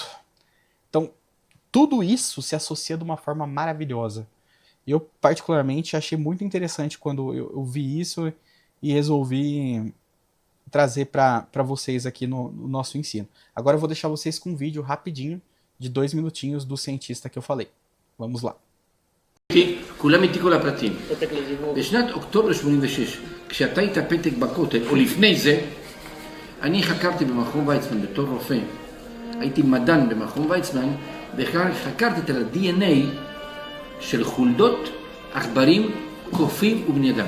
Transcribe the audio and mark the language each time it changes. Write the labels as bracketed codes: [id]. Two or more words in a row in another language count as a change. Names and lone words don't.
[pt] Então, tudo isso se associa de uma forma maravilhosa. Eu, particularmente, achei muito interessante quando eu vi isso e resolvi trazer para vocês aqui no nosso ensino. Agora eu vou deixar vocês com um vídeo rapidinho de 2 minutinhos do cientista que eu falei. Vamos lá. [he] כולם איתי כל הפרטים. בשנת אוקטובר 86, כשאתה היית פתק בכותל, או לפני זה, אני חקרתי במכון ויצמן בתור רופא. הייתי מדען במכון ויצמן, וחקרתי את ה-DNA של חולדות, עכברים, קופים ובני אדם.